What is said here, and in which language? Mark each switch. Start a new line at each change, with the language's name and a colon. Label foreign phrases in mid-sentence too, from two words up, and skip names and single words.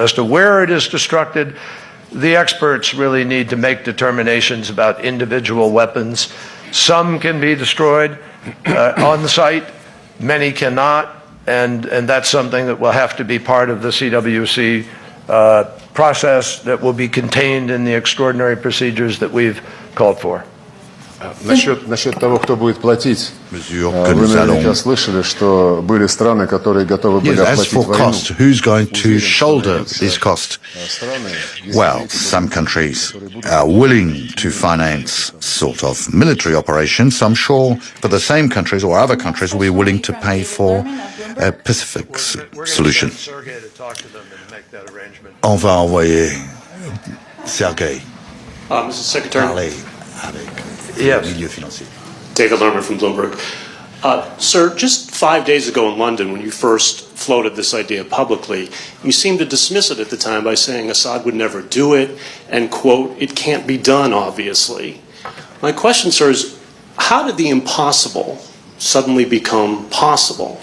English: As to where it is destructed, the experts really need to make determinations about individual weapons. Some can be destroyed on the site, many cannot, and that's something that will have to be part of the CWC process that will be contained in the extraordinary procedures that we've called for.
Russian: Насчет того, кто будет платить,
French: Mesure
Russian: вы
French: que nous
Russian: наверняка
French: allons
Russian: слышали, что были страны, которые готовы были
English: Yes, as
Russian: оплатить
English: for
Russian: войну.
English: cost, who's going to shoulder this cost? Well, some countries are willing to finance sort of military operations. I'm sure for the same countries or other countries will be willing to pay for a Pacific solution.
French: On va envoyer Sergey
English: Mr. Secretary.
French: parler avec
English: Yes.
French: le milieu financier.
English: David Lerman from Bloomberg. Sir, just 5 days ago in London, when you first floated this idea publicly, you seemed to dismiss it at the time by saying Assad would never do it, and, quote, it can't be done, obviously. My question, sir, is how did the impossible suddenly become possible?